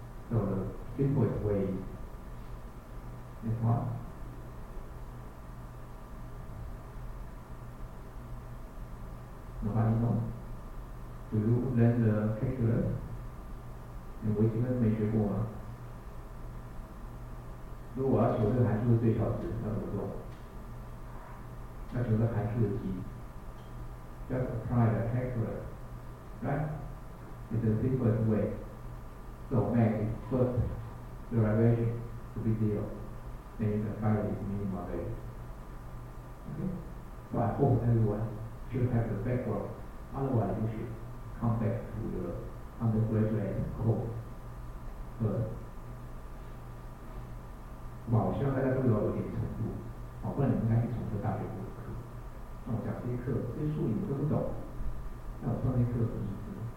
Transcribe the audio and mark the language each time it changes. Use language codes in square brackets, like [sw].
[en] So the simplest way is this one. Nobody knows? Do you learn the calculus? [zh] 你微积分没学过吗？如果我要求这个函数的最小值，要怎么做？要求这个函数的积。 [en] Just apply the calculus, right? It's the simplest way. So make its first derivation to be 0. Then you can find its minimum value. Okay? So I hope everyone should have the background. Otherwise, you should come back to the undergraduate course first. [zh] 我希望大家都有点程度，不然你们应该去重修大学部的课。那我讲这些课，这些术语你们都不懂，那我上这些课有什么意思？